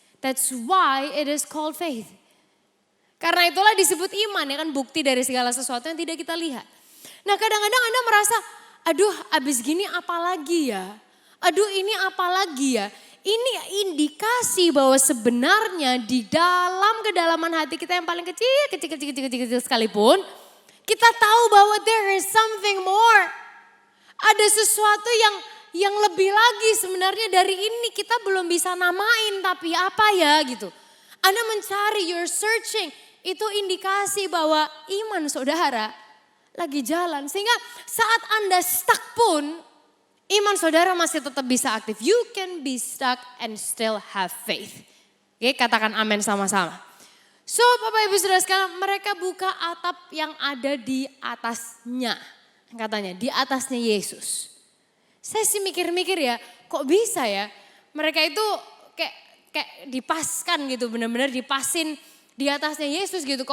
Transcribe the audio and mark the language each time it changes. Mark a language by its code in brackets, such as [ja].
[en] That's why it is called faith. [id] Karena itulah disebut iman, ya kan, bukti dari segala sesuatu yang tidak kita lihat. Nah, kadang-kadang Anda merasa, aduh abis gini apa lagi ya? Aduh ini apa lagi ya? Ini indikasi bahwa sebenarnya di dalam kedalaman hati kita yang paling kecil sekalipun, kita tahu bahwa [en] there is something more. [id] Ada sesuatu yang lebih lagi sebenarnya dari ini, kita belum bisa namain, tapi apa ya gitu. Anda mencari, [en] you're searching, [id] itu indikasi bahwa iman saudara lagi jalan. Sehingga saat Anda stuck pun, iman saudara masih tetap bisa aktif. [en] You can be stuck and still have faith. [id] Oke, katakan amin sama-sama. So Bapak Ibu Saudara sekalian, mereka buka atap yang ada di atasnya. Katanya, di atasnya Yesus. Saya sih mikir-mikir ya, kok bisa ya? Mereka itu kayak dipaskan gitu, benar-benar dipasin di atasnya Yesus gitu.